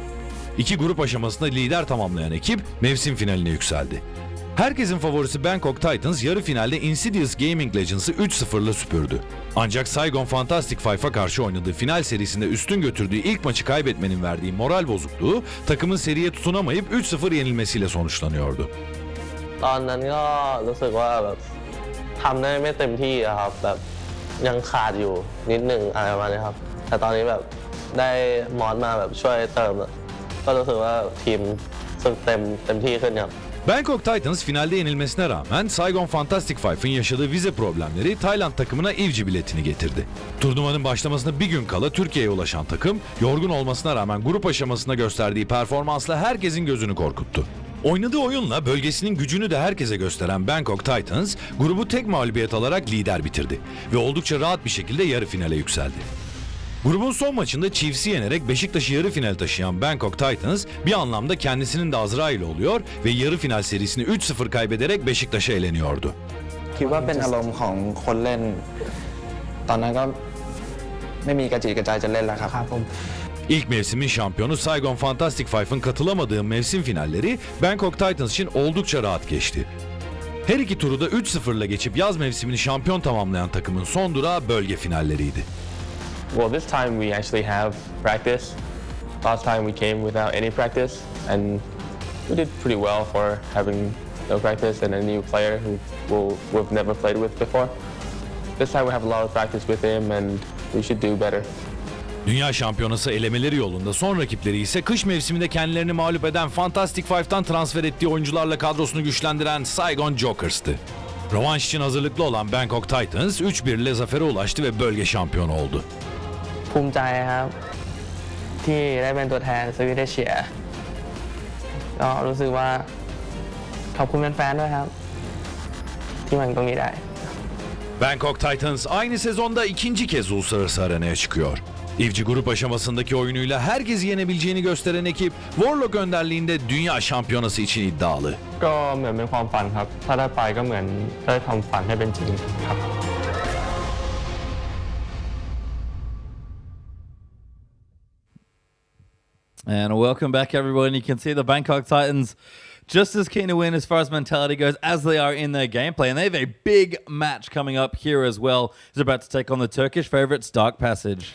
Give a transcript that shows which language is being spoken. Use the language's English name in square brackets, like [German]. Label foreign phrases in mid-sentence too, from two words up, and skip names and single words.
[Turkish] 2 grup aşamasında lider tamamlayan ekip mevsim finaline yükseldi. Herkesin favorisi Bangkok Titans yarı finalde Insidious Gaming Legends'ı 3-0'la süpürdü. Ancak Saigon Fantastic Five'a karşı oynadığı final serisinde üstün götürdüğü ilk maçı kaybetmenin verdiği moral bozukluğu takımın seriye tutunamayıp 3-0 yenilmesiyle sonuçlanıyordu. [Thai] ตอนนั้นก็รู้สึกว่าแบบทำได้ไม่เต็มที่อะครับแบบยังขาดอยู่นิดหนึ่งอะไรประมาณนี้ครับแต่ตอนนี้แบบได้มอสมาแบบช่วยเติมก็รู้สึกว่าทีมสึกเต็มที่ขึ้นครับ [Turkish] Bangkok Titans finalde yenilmesine rağmen Saigon Fantastic Five'ın yaşadığı vize problemleri Tayland takımına ivci biletini getirdi. Turnuvanın başlamasına bir gün kala Türkiye'ye ulaşan takım, yorgun olmasına rağmen grup aşamasında gösterdiği performansla herkesin gözünü korkuttu. Oynadığı oyunla bölgesinin gücünü de herkese gösteren Bangkok Titans, grubu tek mağlubiyet alarak lider bitirdi ve oldukça rahat bir şekilde yarı finale yükseldi. Grubun son maçında Chiefs'i yenerek Beşiktaş'ı yarı final taşıyan Bangkok Titans bir anlamda kendisinin de Azrail'i oluyor ve yarı final serisini 3-0 kaybederek Beşiktaş'a eleniyordu. [Thai] คิดว่าเป็นอารมณ์ของคนเล่นตอนนั้นก็ไม่มีกระจิตกระใจจะเล่นแล้วครับผม [Turkish] İlk mevsimin şampiyonu Saigon Fantastic Five'ın katılamadığı mevsim finalleri Bangkok Titans için oldukça rahat geçti. Her iki turu da 3-0'la geçip yaz mevsimini şampiyon tamamlayan takımın son durağı bölge finalleriydi. [English] Well, this time we actually have practice. Last time we came without any practice, and we did pretty well for having no practice and a new player who we've never played with before. This time we have a lot of practice with him, and we should do better. [Turkish] Dünya şampiyonası elemeleri yolunda son rakipleri ise kış mevsiminde kendilerini mağlup eden Fantastic Five'tan transfer ettiği oyuncularla kadrosunu güçlendiren Saigon Jokers'tı. Rövanş için hazırlıklı olan Bangkok Titans 3-1 ile zafere ulaştı ve bölge şampiyonu oldu. [Thai] ภูมิใจครับที่ได้เป็นตัวแทนสวีเดนเอเชียก็รู้สึกว่าขอบคุณแฟนๆด้วยครับที่มาถึงตรงนี้ได้ [Turkish] Bangkok Titans aynı sezonda ikinci kez uluslararası arenaya çıkıyor. İvci grup aşamasındaki oyunuyla herkesi yenebileceğini gösteren ekip Warlock önderliğinde dünya şampiyonası için iddialı. [Thai] ก็เหมือนเป็นความฝันครับถ้าได้ไปก็เหมือนได้ทำฝันให้เป็นจริงครับ [English] And welcome back, everyone. You can see the Bangkok Titans just as keen to win as far as mentality goes as they are in their gameplay. And they have a big match coming up here as well. They're about to take on the Turkish favorites, Dark Passage.